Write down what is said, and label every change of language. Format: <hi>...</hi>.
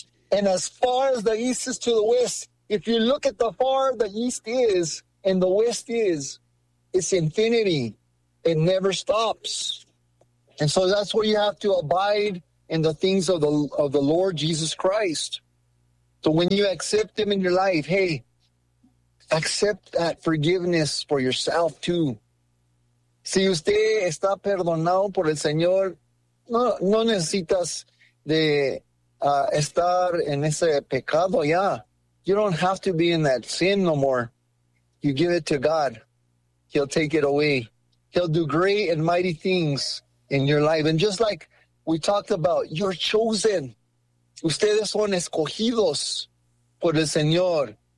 <en>And as far as the east is to the west, if you look at the far the east is and the west is, it's infinity. It never stops. And so that's where you have to abide in the things of the Lord Jesus Christ. So when you accept him in your life, hey, accept that forgiveness for yourself too.</en> <es>Si usted está perdonado por el Señor, no necesitas de estar en ese pecado ya.</es> <en>You don't have to be in that sin no more. You give it to God. He'll take it away. He'll do great and mighty things in your life. And just like we talked about, you're chosen.</en> <es>Ustedes son escogidos por el Señor.</es>